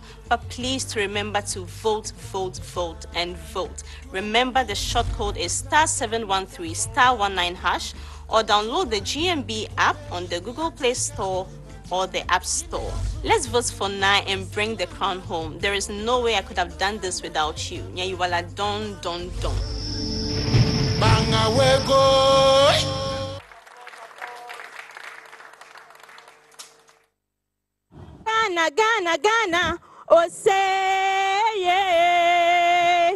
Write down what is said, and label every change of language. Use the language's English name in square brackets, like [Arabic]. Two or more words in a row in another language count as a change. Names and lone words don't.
[English] But please to remember to vote, vote, vote, and vote. Remember the short code is *713*19# or download the GMB app on the Google Play Store or the App Store. Let's vote for Nai and bring the crown home. There is no way I could have done this without you. Nyaiwala don. Banga wego. Ghana, oh say yeah,